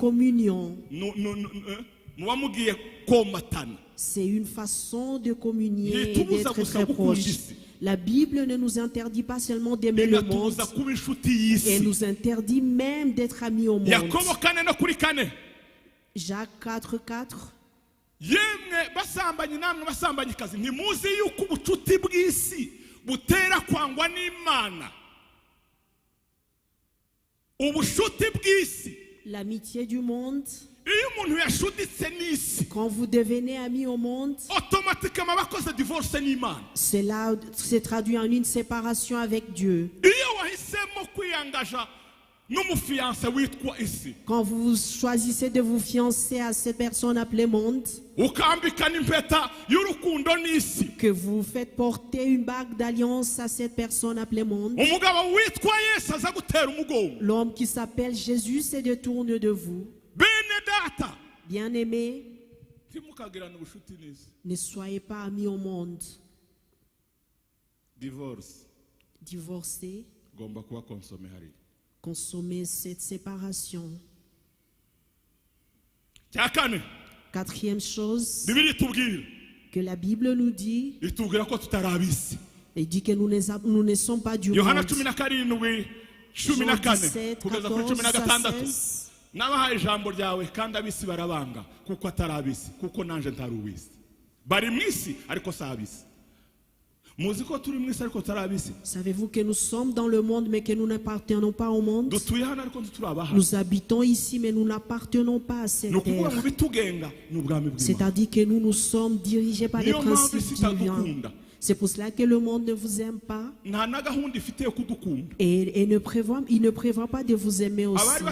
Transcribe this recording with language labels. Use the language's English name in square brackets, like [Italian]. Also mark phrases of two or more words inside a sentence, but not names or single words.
[French] C'est une communion. C'est une façon de communier et d'être très proche. La Bible ne nous interdit pas seulement d'aimer le monde, elle nous interdit même d'être amis au monde. Jacques 4:4. [Rundi] Yemwe basambanyi namwe basambanyikazi ntimuzi yuko ubucuti bw'isi butera kwangwa n'Imana. Ubucuti bw'isi, [French] l'amitié du monde, [Rundi] iyo umuntu yashuditse n'isi, [French] quand vous devenez ami au monde, [Rundi] automatiquement bakoze divorce n'Imana. [French] Cela se traduit en une séparation avec Dieu. [Rundi] Iyo wahisemo kwiyangaja n'umufiancé witwa isi, [French] quand vous choisissez de vous fiancer à cette personne appelée monde, [Rundi] ukambikana impeta y'urukundo n'isi, [French] que vous faites porter une bague d'alliance à cette personne appelée monde, [Rundi] umugabo witwa Yesu aza gutera umugongo, [French] l'homme qui s'appelle Jésus se détourne de vous. [Rundi] Bene data, [French] bien-aimés, [Rundi] timukagirana ubushuti n'isi. [French] Ne soyez pas amis au monde. [Rundi] Divorcé, gomba kuba consommer hari. [French] Consommer cette séparation. Quatrième chose que la Bible nous dit, il dit que nous ne sommes pas du monde. Jean 17, 14 à 16. [Rundi] Nabahaye ijambo ryawe kandi abisi barabanga kuko atarabisi kuko nanje ntarubisi bari mwisi ariko sabisi. [French] Savez-vous que nous sommes dans le monde mais que nous n'appartenons pas au monde? Nous habitons ici mais nous n'appartenons pas à cette terre. C'est-à-dire que nous sommes dirigés par des principes divins. C'est pour cela que le monde ne vous aime pas. Et il ne prévoit pas de vous aimer aussi.